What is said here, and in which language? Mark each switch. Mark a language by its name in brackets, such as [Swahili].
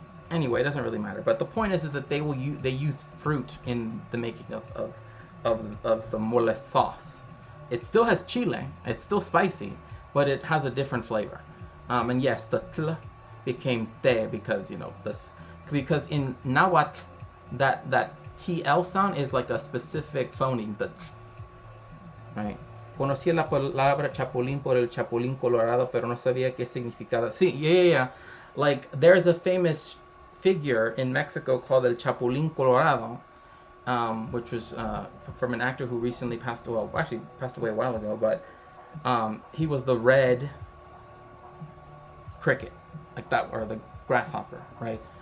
[English] Anyway, it doesn't really matter. But the point is that they use fruit in the making of the mole sauce. It still has chile. It's still spicy, but it has a different flavor. And yes, the tl became te because because in Nahuatl that TL sound is like a specific phoneme. The right. [Spanish] Conocía la palabra chapulín por el chapulín colorado, pero no sabía qué significaba. Sí, yeah. [English] Like there's a famous figure in Mexico called el Chapulín Colorado, which was from an actor who recently passed away. Well, actually passed away a while ago, but he was the red cricket, like that, or the grasshopper, right?